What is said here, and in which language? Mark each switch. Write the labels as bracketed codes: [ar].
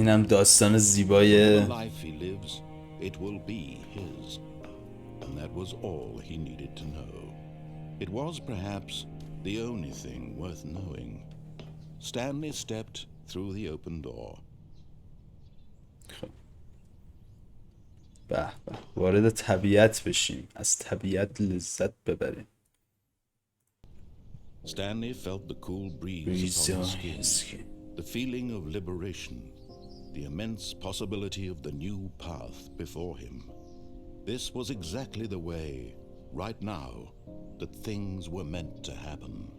[fa] اینم داستان زیبای [en] The life he lives, it will be his. And that was all he needed to know. It was perhaps the only thing worth knowing. Stanley stepped through the open door. [fa] به به وارد طبیعت بشیم، از طبیعت لذت ببریم. [en] Stanley felt the cool breeze upon his skin, the feeling of liberation, the immense possibility of the new path before him. This was exactly the way, right now, that things were meant to happen.